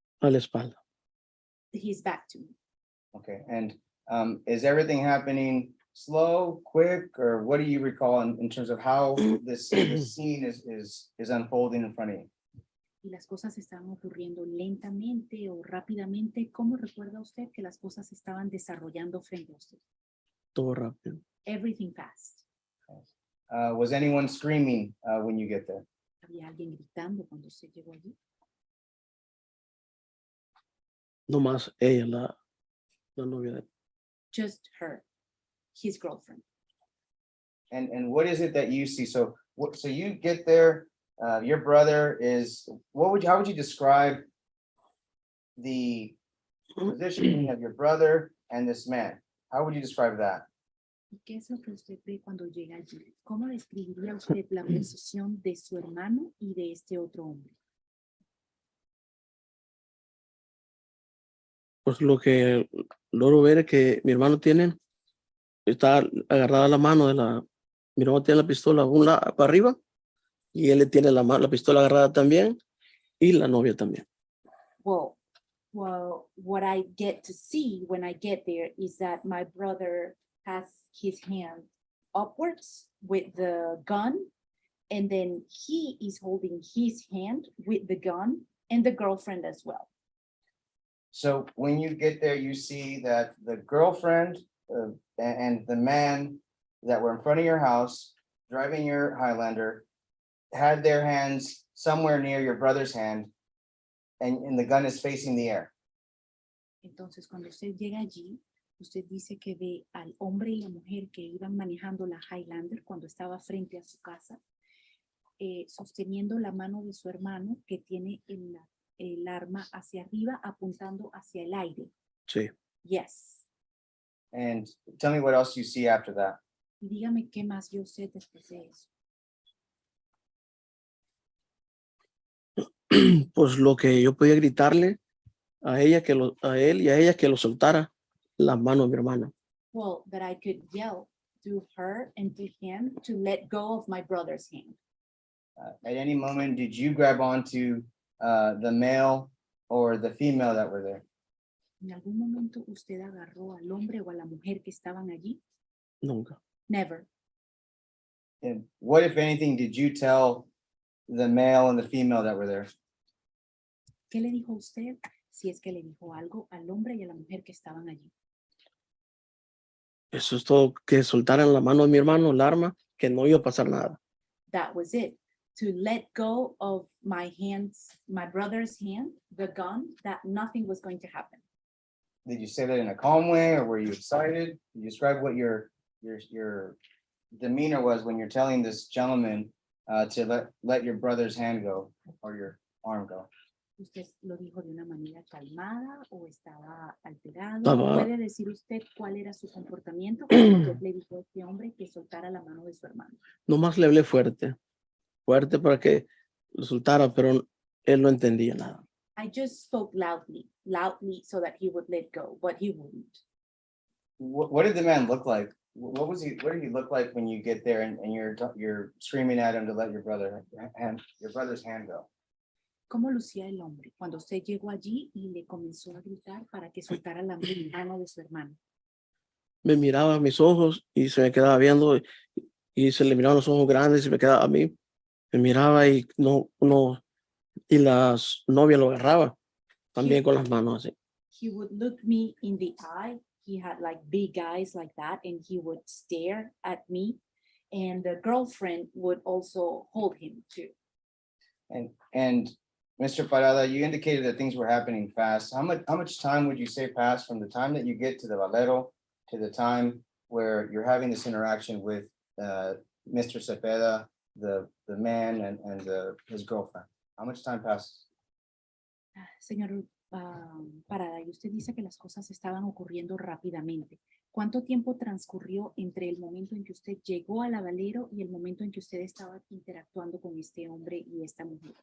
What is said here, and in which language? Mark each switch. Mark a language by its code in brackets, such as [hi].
[es] A la espalda. [en] His back to me. Okay, and is everything happening slow, quick, or what do you recall in terms of how this scene is unfolding in front of you? [es] Y las cosas estaban ocurriendo lentamente o rápidamente. ¿Cómo recuerda usted que las cosas estaban desarrollando frente a usted? Todo rápido. [en] Everything fast. Was anyone screaming when you get there? [es] ¿Había alguien gritando cuando usted llegó allí? No más ella, la novia de él. [en] Just her, his girlfriend. And what is it that you see? So you get there, your brother is, how would you describe the positioning of your brother and this man? How would you describe that? [es] ¿Y qué es lo que usted ve cuando llega allí? ¿Cómo describiría usted la posición de su hermano y de este otro hombre? Pues lo que logro ver es que mi hermano está agarrada la mano mi hermano tiene la pistola para arriba y él le tiene la pistola agarrada también y la novia también. [en] Well, what I get to see when I get there is that my brother has his hand upwards with the gun, and then he is holding his hand with the gun and the girlfriend as well. So when you get there, you see that the girlfriend and the man that were in front of your house, driving your Highlander, had their hands somewhere near your brother's hand, and the gun is facing the air. [es] Entonces, cuando usted llega allí, usted dice que ve al hombre y la mujer que iban manejando la Highlander cuando estaba frente a su casa, sosteniendo la mano de su hermano que tiene el arma hacia arriba apuntando hacia el aire. Sí. [en] Yes. And tell me what else you see after that. [es] Y dígame qué más vio usted después de eso. Pues lo que yo podía gritarle a ella a él y a ella que lo soltara las manos de mi hermana. [en] Well, that I could yell to her and to him to let go of my brother's hand. At any moment, did you grab onto the male or the female that were there? [es] ¿En algún momento usted agarró al hombre o a la mujer que estaban allí? Nunca. [en] Never. And what, if anything, did you tell the male and the female that were there? [es] ¿Qué le dijo usted? Si es que le dijo algo al hombre y a la mujer que estaban allí. Eso es todo, que soltaran la mano de mi hermano, el arma, que no iba a pasar nada. [en] That was it. To let go of my hands, my brother's hand, the gun, that nothing was going to happen. Did you say that in a calm way, or were you excited? Can you describe what your demeanor was when you're telling this gentleman to let your brother's hand go or your arm go? [es] ¿Usted lo dijo de una manera calmada o estaba alterado? Estaba- ¿Puede decir usted cuál era su comportamiento cuando usted le dijo a este hombre que soltara la mano de su hermano? Nomás le hablé fuerte para que lo soltara, pero él no entendía nada. [en] I just spoke loudly so that he would let go, but he wouldn't. What did the man look like? What did he look like when you get there and you're screaming at him to let your brother's hand go? [es] ¿Cómo lucía el hombre cuando usted llegó allí y le comenzó a gritar para que soltara la mano de su hermano? Me miraba a mis ojos y se me quedaba viendo y se le miraban los ojos grandes y me quedaba a mí. Me miraba y y las novias lo agarraba también con las manos así. [en] He would look me in the eye. He had like big eyes like that, and he would stare at me. And the girlfriend would also hold him too. And Mr. Parada, you indicated that things were happening fast. How much time would you say passed from the time that you get to the Valero to the time where you're having this interaction with Mr. Cepeda, the man and his girlfriend? How much time passes? [es] Señor Parada, y usted dice que las cosas estaban ocurriendo rápidamente. ¿Cuánto tiempo transcurrió entre el momento en que usted llegó a la Valero y el momento en que usted estaba interactuando con este hombre y esta mujer?